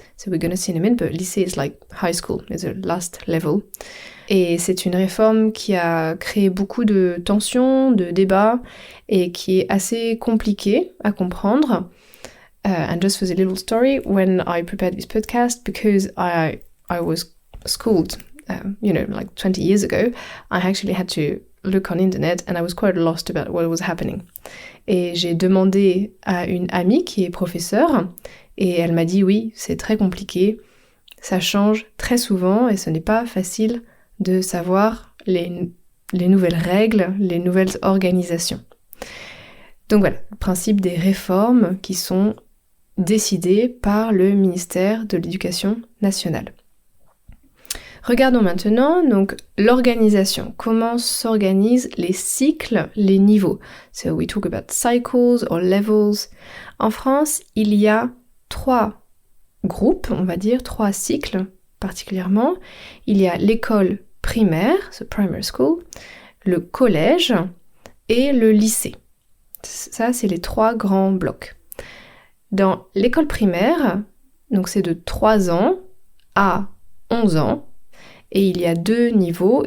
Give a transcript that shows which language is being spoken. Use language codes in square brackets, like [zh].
[en] So we're going to see in a minute, but lycée is like high school, it's the last level. [fr] Et c'est une réforme qui a créé beaucoup de tensions, de débats, et qui est assez compliquée à comprendre. [en] And just for the little story, when I prepared this podcast, because I was schooled, like 20 years ago, I actually had to look on internet and I was quite lost about what was happening. [fr] Et j'ai demandé à une amie qui est professeure et elle m'a dit oui, c'est très compliqué, ça change très souvent et ce n'est pas facile de savoir les nouvelles règles, les nouvelles organisations. Donc voilà, le principe des réformes qui sont décidées par le ministère de l'Éducation nationale. Regardons maintenant donc l'organisation. Comment s'organisent les cycles, les niveaux. [en] So we talk about cycles or levels. [fr] En France, il y a 3 groupes, on va dire, 3 cycles particulièrement. Il y a l'école primaire, [en] the primary school, [fr] le collège et le lycée. Ça, c'est les 3 grands blocs. Dans l'école primaire, donc c'est de 3 ans à 11 ans, et il y a 2 niveaux.